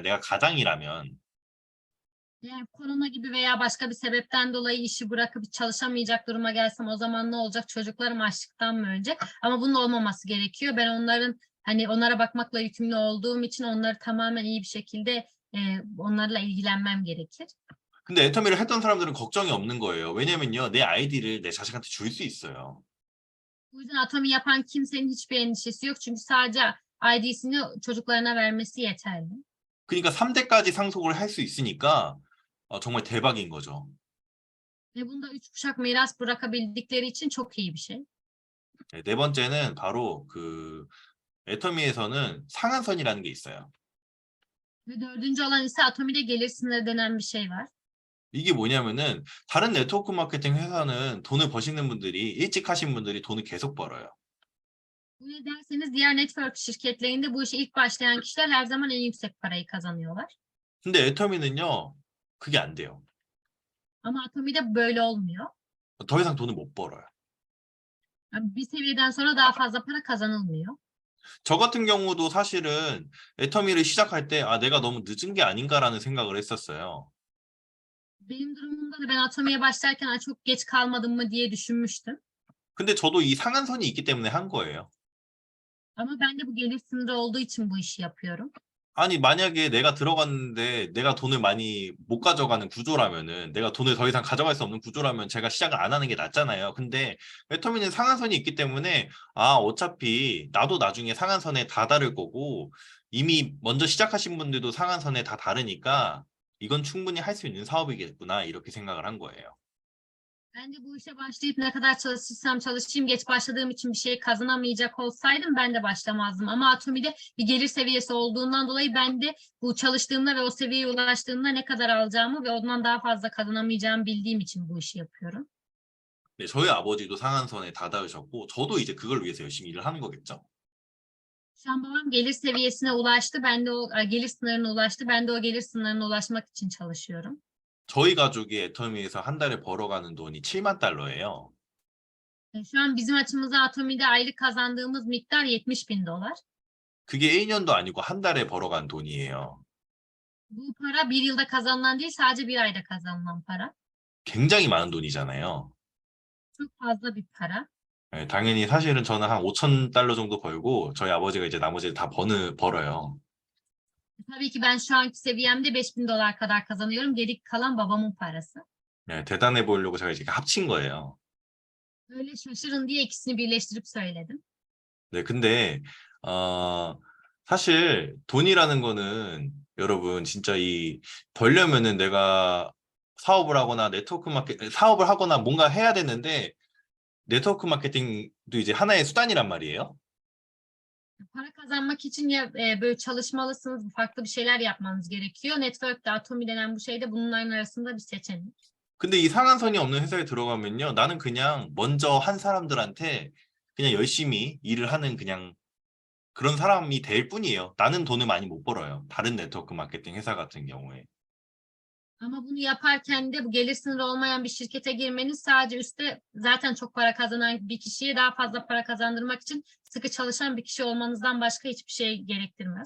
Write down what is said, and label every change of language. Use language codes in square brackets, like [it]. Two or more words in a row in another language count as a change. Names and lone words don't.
[ko] 내가 가장이라면. [tr] Eğer korona gibi veya başka bir sebepten dolayı işi bırakıp çalışamayacak duruma gelsem o zaman ne olacak? Çocuklarım açlıktan mı ölecek? Ama bunun olmaması gerekiyor. Ben onlara bakmakla yükümlü olduğum için onları tamamen iyi bir şekilde onlarla ilgilenmem gerekir. [ko] 근데 애터미를 했던 사람들은 걱정이 없는 거예요. 왜냐면요, 내 아이디를 내 자식한테 줄 수 있어요. [tr] Bu yüzden Atomi yapan kimsenin hiçbir endişesi yok. Çünkü sadece ID'sini çocuklarına vermesi yeterli. [ko] 그러니까 3대까지 상속을 할 수 있으니까 정말 대박인 거죠. [tr] Ve bunda 3 kuşak miras bırakabildikleri için çok iyi bir şey. [ko] 네, 네 번째는 바로 애터미에서는 상한선이라는 게 있어요. [tr] Ve 4. olan ise Atomi'de gelir sınırı denen bir şey var. [ko] 이게 뭐냐면은 다른 네트워크 마케팅 회사는 돈을 버시는 분들이 일찍 하신 분들이 돈을 계속 벌어요. [tr] Bu ne derseniz diğer network şirketlerinde bu işe ilk başlayan kişiler her zaman en yüksek parayı kazanıyorlar. [ko] 근데 애터미는요, 그게 안 돼요. [tr] Ama Atomi'de böyle olmuyor. [ko] 더 이상 돈을 못 벌어요. [tr] Yani bir seviyeden sonra daha fazla para kazanılmıyor. [ko] 저 같은 경우도 사실은 애터미를 시작할 때 내가 너무 늦은 게 아닌가라는 생각을 했었어요. [tr] Benim durumumda da ben Atomi'ye başlarken çok geç kalmadım mı diye düşünmüştüm. [ko] 근데 저도 이 상한선이 있기 때문에 한 거예요. [tr] Ama ben de bu gelir sınırı olduğu için bu işi yapıyorum. [ko] 아니, 만약에 내가 들어갔는데 내가 돈을 많이 못 가져가는 구조라면은 내가 돈을 더 이상 가져갈 수 없는 구조라면 제가 시작을 안 하는 게 낫잖아요. 근데 애터미는 상한선이 있기 때문에 어차피 나도 나중에 상한선에 다다를 거고 이미 먼저 시작하신 분들도 상한선에 다 다르니까 이건 충분히 할 수 있는 사업이겠구나 이렇게 생각을 한 거예요. [tr] Ben de bu işe başlayıp ne kadar çalışırsam çalışayım geç başladığım için bir şey kazanamayacak olsaydım ben de başlamazdım. Ama Atomi'de bir gelir seviyesi olduğundan dolayı ben de bu çalıştığımda ve o seviyeye ulaştığımda ne kadar alacağımı ve ondan daha fazla kazanamayacağımı bildiğim için bu işi yapıyorum. [ko] 네, 저희 아버지도 상한선에 다다르셨고 저도 이제 그걸 위해서 열심히 일을 하는 거겠죠. [tr] Şu an babam gelir seviyesine ulaştı. Ben de o gelir sınırına ulaştı. Ben de o gelir sınırına ulaşmak için çalışıyorum. [ko] 저희 가족이 애터미에서 한 달에 벌어가는 돈이 7만 달러예요. [tr] Şu an bizim açımızda Atomi'de aylık kazandığımız miktar 70.000 dolar. [ko] 그게 1년도 아니고 한 달에 벌어간 돈이에요. [tr] Bu para bir yılda kazanılan değil, sadece bir ayda kazanılan para. [ko] 굉장히 많은 돈이잖아요. [tr] Çok fazla bir para. [ko] 네, 당연히 사실은 저는 한 5천 달러 정도 벌고 저희 아버지가 이제 나머지를 다 벌어요. [tr] Tabii ki ben şu anki seviyemde 5.000 dolar kadar kazanıyorum. Geri kalan babamın parası. [ko] 네, 대단해 보이려고 제가 이제 합친 거예요. [tr] Öyle şaşırın diye ikisini birleştirip söyledim. [ko] 네, 근데 사실 돈이라는 거는 여러분 진짜 벌려면은 내가 사업을 하거나 뭔가 해야 되는데 네트워크 마케팅도 이제 하나의 수단이란 말이에요. [tr] Para kazanmak için ya böyle çalışmalısınız, farklı bir şeyler yapmanız gerekiyor. Network'te Atomi denen bu şey de bunların arasında bir seçenek. [ko] 근데 이 상한선이 없는 회사에 들어가면요. 나는 그냥 먼저 한 사람들한테 그냥 열심히 일을 하는 그냥 그런 사람이 될 뿐이에요. 나는 돈을 많이 못 벌어요. 다른 네트워크 마케팅 회사 같은 경우에. [tr] Ama bunu yaparken de bu gelir sınırı olmayan bir şirkete girmeniz sadece üstte zaten çok para kazanan bir kişiye daha fazla para kazandırmak için sıkı çalışan bir kişi olmanızdan başka hiçbir şey gerektirmez.